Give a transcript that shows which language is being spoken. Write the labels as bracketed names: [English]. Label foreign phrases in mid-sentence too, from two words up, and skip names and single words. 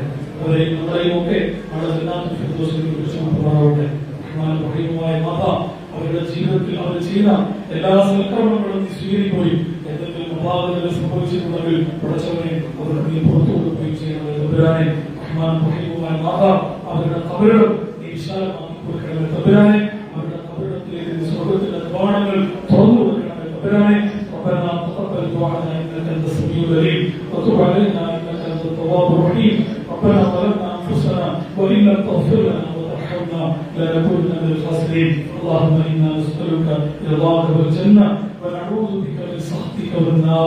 [Malayalam] അവരെയും നമ്മളെയും ഒക്കെ അവരുടെ ജീവിതത്തിൽ അവർ ചെയ്യുന്ന എല്ലാ സൽക്കർമ്മങ്ങളും സ്വീകരിക്കുകയും എന്തെങ്കിലും അപാകതകൾ സംഭവിച്ചിട്ടുണ്ടെങ്കിൽ പടച്ചവനെ അവരുടെ നീ പുറത്തു കൊടുക്കുകയും ചെയ്യുന്നത്. അവരുടെ കബറിടം നീ വിശാലമാക്കി കൊടുക്കണമേ തമ്പുരാനെ. അവരുടെ കബറിടത്തിലേക്ക് സ്വർഗത്തിന്റെ കവാടങ്ങൾ തുറന്നു കൊടുക്കണമേ തമ്പുരാനെ. [Arabic] ربنا تقبل دعاءنا انك انت السميع العليم وتب علينا انك انت التواب الرحيم. ربنا ظلمنا انفسنا وان لم تغفر لنا وترحمنا لنكونن من الخاسرين. اللهم انا نسالك رضاك والجنه ونعوذ بك من سخطك والنار.